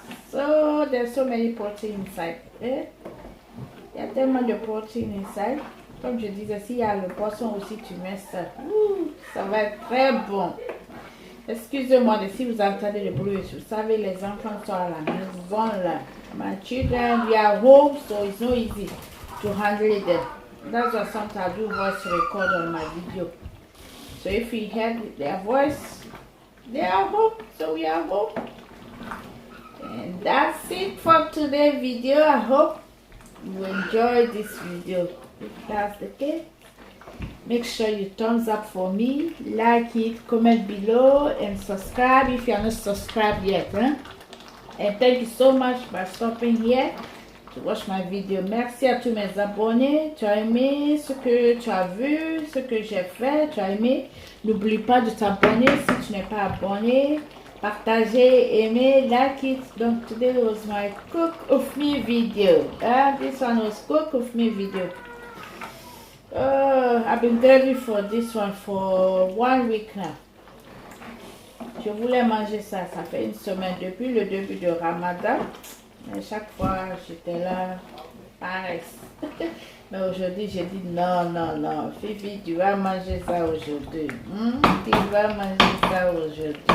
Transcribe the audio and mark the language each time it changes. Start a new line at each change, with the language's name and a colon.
English: So there's so many protein inside.
French: Il y a tellement de protéines inside. Comme je disais, s'il y a le poisson aussi, tu mets ça. Ça va être très bon. Excusez-moi si vous entendez le bruit. Vous savez, les enfants sont à la maison là.
English: My children, they are home, so it's not easy to handle them. That's why sometimes I do voice record on my video. So if you hear their voice, they are home, so we are home. And that's it for today's video. I hope you enjoyed this video. If that's the case, make sure you thumbs up for me, like it, comment below, and subscribe if you are not subscribed yet. And thank you so much for stopping here to watch my video.
French: Merci à tous mes abonnés. Tu as aimé ce que tu as vu, ce que j'ai fait, tu as aimé. N'oublie pas de t'abonner si tu n'es pas abonné. Partagez, aimez, like it.
English: Donc today was my cook of me video. This one was cook of me video. I've been craving for this one for 1 week now.
French: Je voulais manger ça, ça fait une semaine depuis le début de Ramadan. Mais chaque fois j'étais là, pareil. Mais aujourd'hui j'ai dit non, Fifi, tu vas manger ça aujourd'hui. Tu vas manger ça aujourd'hui.